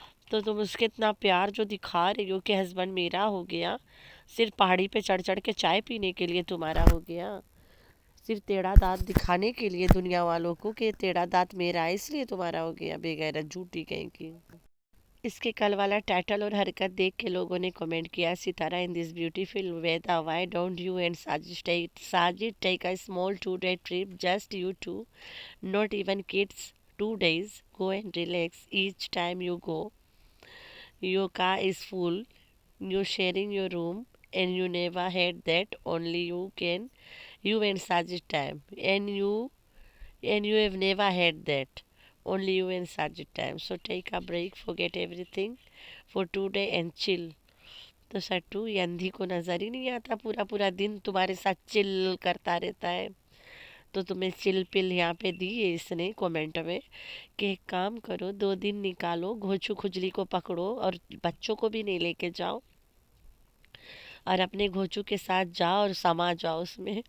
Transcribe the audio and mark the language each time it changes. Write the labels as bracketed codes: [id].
[hi] तो तुम उसके इतना प्यार जो दिखा रही हो कि हस्बैंड मेरा हो गया, सिर्फ पहाड़ी पे चढ़ चढ़ के चाय पीने के लिए तुम्हारा हो गया, सिर्फ टेढ़ा दांत दिखाने के लिए दुनिया वालों को कि टेढ़ा दांत मेरा है इसलिए तुम्हारा हो गया, बेगैरत झूठी कहीं की। इसके कल वाला टाइटल और हरकत देख के लोगों ने कमेंट किया, [en] Sitara in this beautiful weather why don't you and Sajid take a small 2 day trip, just you two, not even kids, 2 days, go and relax. Each time you go, your car is full, you're sharing your room, and you never had that. Only you and Sajid time, and you have never had that. Only you and Sajid time. So take a break, forget everything for 2 day and chill. [hi] तो सट्टू ये अंधी को नजर ही नहीं आता, पूरा पूरा दिन तुम्हारे साथ चिल करता रहता है। तो तुम्हें चिल पिल यहाँ पे दी है इसने कमेंट में कि एक काम करो, 2 दिन निकालो, घोचू खुजली को पकड़ो और बच्चों को भी नहीं लेके जाओ, और अपने घोचू के साथ जाओ और समा जाओ उसमें।